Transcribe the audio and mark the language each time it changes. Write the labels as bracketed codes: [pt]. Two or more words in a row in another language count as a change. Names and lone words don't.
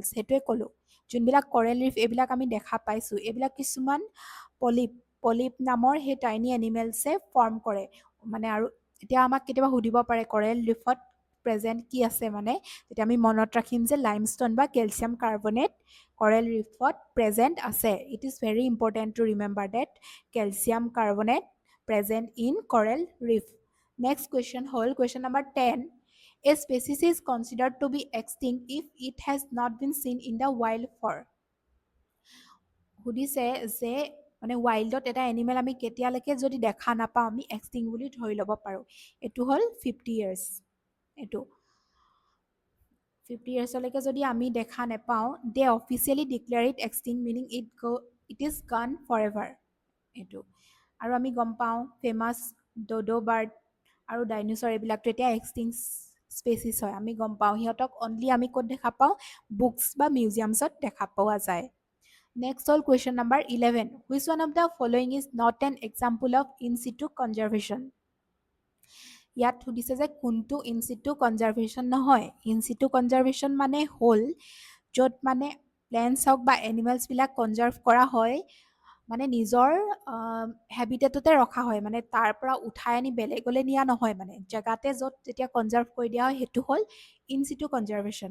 [as] সেইটোৱে ক'লোঁ, যোনবিলাক [en] coral reef [as] এইবিলাক আমি দেখা পাইছোঁ, এইবিলাক কিছুমান পলিপ নামৰ সেই [en] tiny animals [as] ফৰ্ম কৰে মানে। আৰু এতিয়া আমাক কেতিয়াবা সুধিব পাৰে [en] coral reef [as] প্ৰেজেণ্ট কি আছে, মানে তেতিয়া আমি মনত ৰাখিম যে লাইমষ্টন বা [en] calcium carbonate coral reef [as] প্ৰেজেণ্ট আছে। [en] It is very important to remember that calcium carbonate present in coral reef. Next question হ'ল question number 10. A species is considered to be extinct if it has not been seen in the wild for. [as] সুধিছে যে মানে ৱাইল্ডত এটা এনিমেল আমি কেতিয়ালৈকে যদি দেখা নাপাওঁ আমি এক্সটিং বুলি ধৰি ল'ব পাৰোঁ। এইটো হ'ল 50 years। এইটো 50 yearsলৈকে যদি আমি দেখা নাপাওঁ [en] they officially declare it extinct, meaning it is gone forever. [as] এইটো আৰু আমি গম পাওঁ ফেমাছ [en] dodo bird [as] আৰু ডাইনোচৰ এইবিলাকতো এতিয়া [en] extinct species [as] হয়, আমি গম পাওঁ সিহঁতক অনলি আমি ক'ত দেখা পাওঁ বুকছ বা মিউজিয়ামছত দেখা পোৱা যায়। [en] নেক্সট হ'ল question number 11. Which one of the following is not an example of in-situ conservation. [as] ইয়াত সুধিছে যে কোনটো [en] in-situ conservation [as] নহয়। [en] in-situ conservation [as] মানে হ'ল য'ত মানে প্লেণ্টছ হওক বা এনিমেলছবিলাক কনজাৰ্ভ কৰা হয়, মানে নিজৰ হেবিটেটতে ৰখা হয়, মানে তাৰ পৰা উঠাই আনি বেলেগলৈ নিয়া নহয়, মানে জেগাতে য'ত যেতিয়া কনজাৰ্ভ কৰি দিয়া হয় সেইটো হ'ল [en] in-situ conservation.